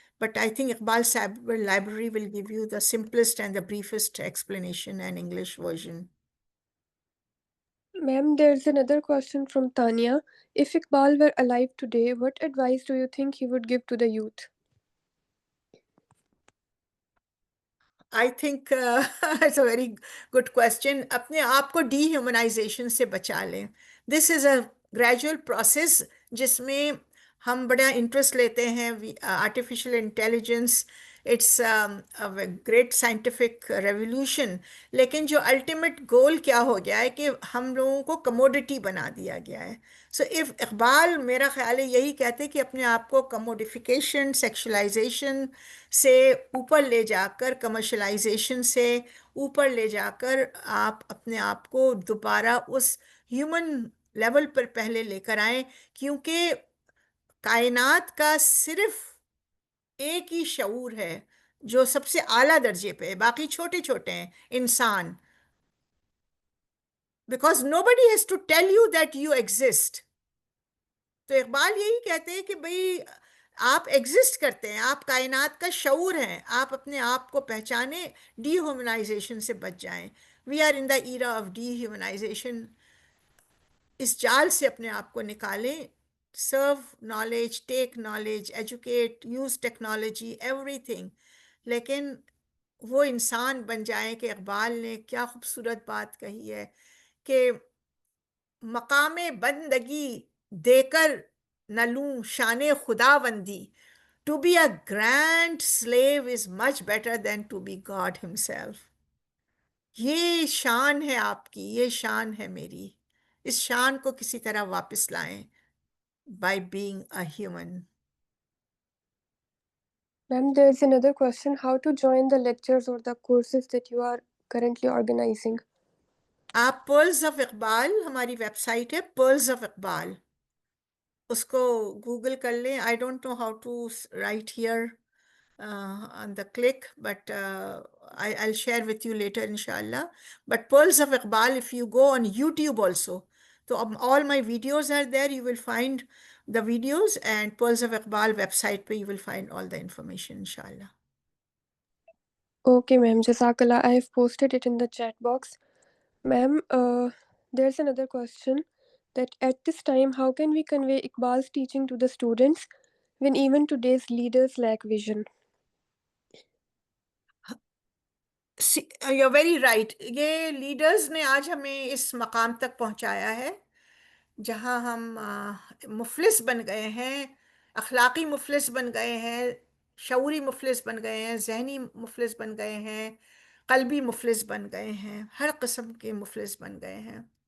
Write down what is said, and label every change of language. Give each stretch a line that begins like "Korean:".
English: But I think Iqbal Cyber Library will give you the simplest and the briefest explanation and English version. Ma'am, there's another question from Tanya. If Iqbal were alive today, what advice do you think he would give to the youth? I think it's a very good question.
Urdu: اپنے آپ کو D humanisation سے بچا لیں.
English: this is a gradual process
Urdu: جس میں ہم بڑا انٹرسٹ لیتے ہیں.
English: artificial intelligence it's great scientific revolution,
Urdu: لیکن جو الٹیمیٹ گول کیا ہو گیا ہے کہ ہم لوگوں کو کموڈٹی بنا دیا گیا ہے. سو اف اقبال میرا خیال ہے یہی کہتے کہ اپنے آپ کو کموڈیفیکیشن سیکشلائزیشن سے اوپر لے جا کر, کمرشلائزیشن سے اوپر لے جا کر آپ اپنے آپ کو دوبارہ اس ہیومن لیول پر پہلے لے کر آئیں, کیونکہ کائنات کا صرف ایک ہی شعور ہے جو سب سے اعلیٰ درجے پہ ہے, باقی چھوٹے چھوٹے ہیں انسان.
English: Because nobody has to tell you that you exist.
Urdu: تو اقبال یہی کہتے ہیں کہ بھئی آپ ایگزسٹ کرتے ہیں, آپ کائنات کا شعور ہیں, آپ اپنے آپ کو پہچانیں, ڈی ہیومنائزیشن سے بچ جائیں.
English: We are in the era of dehumanization.
Urdu: اس جال سے اپنے آپ کو نکالیں.
English: serve knowledge, take knowledge, educate, use technology, everything,
Urdu: لیکن وہ انسان بن جائیں کہ اقبال نے کیا خوبصورت بات کہی ہے کہ مقام بندگی دے کر نہ لوں شان خداوندی.
English: To be a grand slave is much better than to be God himself.
Urdu: یہ شان ہے آپ کی, یہ شان ہے میری. اس شان کو کسی طرح واپس لائیں
English: by being a human. Ma'am, there's another question. How to join the lectures or the courses that you are currently organizing?
Urdu: آپ پرلز آف اقبال، ہماری ویب سائٹ ہے پرلز آف اقبال، اس کو گوگل کر لیں.
English: I don't know how to write here on the click, but I'll share with you later inshallah. But Pearls of Iqbal, if you go on YouTube also, so all my videos are there, you will find the videos, and Pearls of Iqbal website where you will find all the information inshallah. Okay, ma'am. Jazakallah. I have posted it in the chat box. Ma'am, there's another question that at this time, how can we convey Iqbal's teaching to the students when even today's leaders lack vision? You're very right.
Urdu: یہ leaders نے آج ہمیں اس مقام تک پہنچایا ہے جہاں ہم مفلس بن گئے ہیں، اخلاقی مفلس بن گئے ہیں، شعوری مفلس بن گئے ہیں، ذہنی مفلس بن گئے ہیں، قلبی مفلس بن گئے ہیں، ہر قسم کے مفلس بن گئے ہیں.